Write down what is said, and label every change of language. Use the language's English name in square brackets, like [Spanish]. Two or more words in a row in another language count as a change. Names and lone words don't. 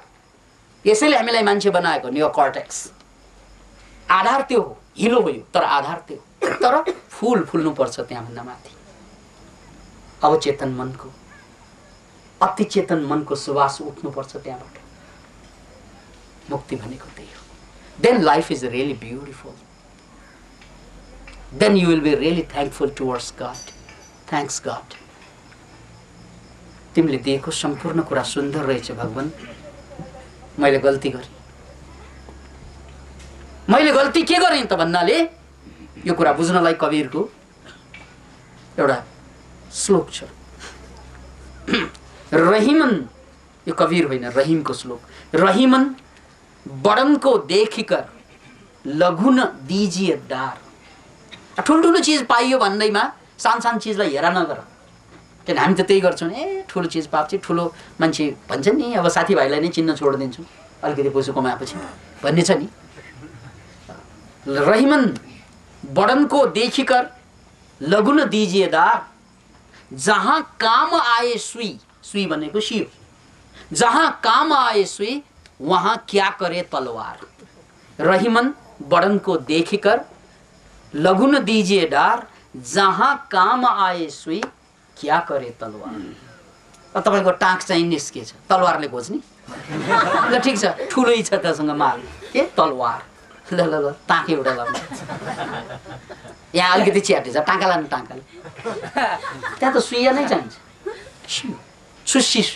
[Nepali] यसैले हामीलाई मान्छे बनाएको नियो कर्टेक्स। आधार त्यो हो, हिलो हो यो, तर आधार त्यो हो। तर फुल फुल्नुपर्छ त्यहाँभन्दा माथि। अवचेतन मनको, अति चेतन मनको सुवास उठ्नुपर्छ त्यहाँबाट। मुक्ति भनेको त्यही हो। [English] Then life is really beautiful. Then you will be really thankful towards God. Thanks God. [Nepali] तिमीले दिएको सम्पूर्ण कुरा सुन्दर रहेछ भगवान, मैले गल्ती गरेँ। मैले गल्ती के गरेँ त भन्नाले यो कुरा बुझ्नलाई कबीरको एउटा श्लोक छ। रहीमन, यो कबीर होइन, रहीमको श्लोक। [Hindi] रहीमन बड़न को देखिकर लघु न दीजिए दार। [Nepali] ठुल्ठुलो चिज पाइयो भन्दैमा सानो चिजलाई हेरा नगर। किन हामी त त्यही गर्छौँ, ए ठुलो चिज पाएपछि ठुलो मान्छे भन्छ नि, अब साथीभाइलाई नै चिन्न छोडिदिन्छौँ अलिकति पैसा कमाएपछि भन्ने छ नि। [Hindi] रहीमन बड़न को देखिकर लघु न दीजिए दार, जहाँ काम आए सुई भनेको शिव, जहाँ काम आए सुई वहां क्या करे तलवार। रहीमन बड़न को देखिकर लघु न दीजिए डार, जहाँ काम आए सुई क्या करे तलवार। [Nepali] तपाईँको टाँक चाहिँ निस्केछ, तलवारले खोज्ने। ल ठिक छ, ठुलै छ तसँग माल, के तलवार, ल ल ल टाँके एउटा लाउनु, यहाँ अलिकति च्याटे छ, टाँका लानु टाँकाले, त्यहाँ त सुइया नै चाहिन्छ, सुसी सुई।